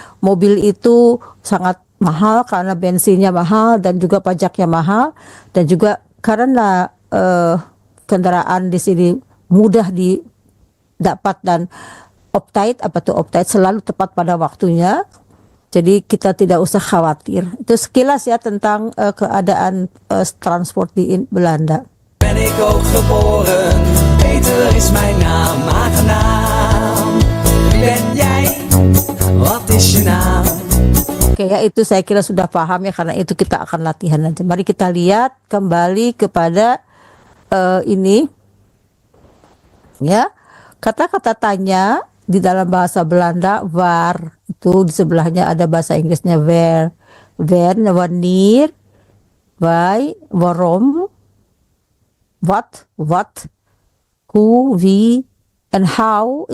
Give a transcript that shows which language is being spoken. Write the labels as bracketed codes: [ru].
[id] Mobil itu sangat mahal karena bensinnya mahal dan juga pajaknya mahal, dan juga karena kendaraan di sini mudah didapat dan optite selalu tepat pada waktunya. Jadi kita tidak usah khawatir. Itu sekilas ya tentang keadaan transport di Belanda. [nl] Ben ik ook geboren, Peter is mijn naam, aangenaam. Wie ben jij? Wat is je naam? [id] Oke ya, itu saya kira sudah paham ya, karena itu kita akan latihan aja. Mari kita lihat kembali kepada ini ya, kata-kata tanya di dalam bahasa Belanda. Waar, itu di sebelahnya ada bahasa Inggrisnya where, when, wanneer, why, waarom, what, who, wie, and how.